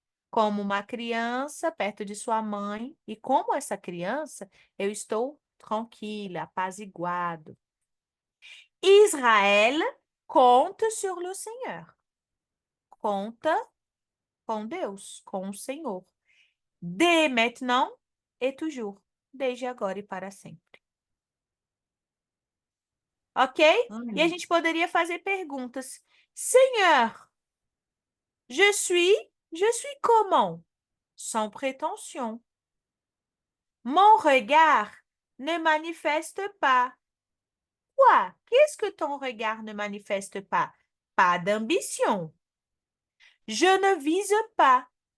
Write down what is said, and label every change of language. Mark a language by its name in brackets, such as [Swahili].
[Portuguese] como uma criança perto de sua mãe, e como essa criança, eu estou tranquila, apaziguado. [French] Israël compte sur le Seigneur. [Portuguese] Conta com Deus, com o Senhor. [French] Dès maintenant et toujours. [Portuguese] Desde agora e para sempre. Ok? E a gente poderia fazer perguntas. [French] Seigneur, je suis comment? Sans prétention. Mon regard ne manifeste pas. Quoi? Qu'est-ce que ton regard ne manifeste pas? Pas d'ambition. Je ne vise pas.